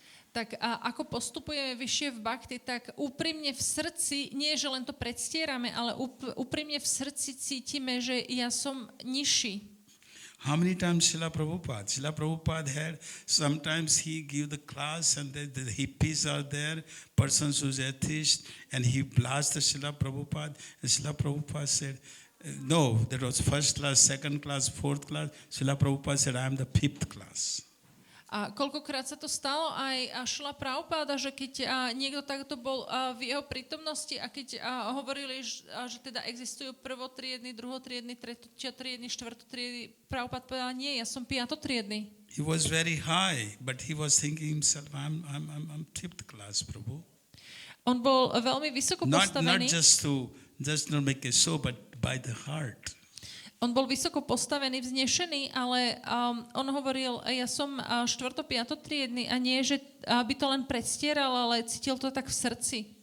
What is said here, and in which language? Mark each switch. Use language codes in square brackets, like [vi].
[sk] tak ako postupujeme vyššie v bhakti, tak úprimne v srdci, nie že len to predstierame, ale úprimne v srdci cítime, že ja som nižší. [en] How many times Srila Prabhupada had, sometimes he give the class and the hippies are there, persons who's atheist, and he blasts the Srila Prabhupada. And Srila Prabhupada said, no, that was first class, second class, fourth class. Srila Prabhupada said, I am the fifth class. [sk] A koľkokrát sa to stalo aj Šrila Prabhupáda, že keď niekto takto bol v jeho prítomnosti a keď hovorili, že teda existujú prvotriedny, druhotriedny, tretotriedny, štvrtotriedny, Prabhupád povedal, nie, ja som piatotriedny. [en] He was very high, but he was thinking himself, I'm fifth class, Prabhu. [sk] On bol veľmi vysoko [en] Not [sk] postavený. [en] just not make a show, but by the heart. [sk] On bol vysoko postavený, vznešený, ale on hovoril, ja som štvrto, piatotriedny a nie, že by to len predstieral, ale cítil to tak v srdci.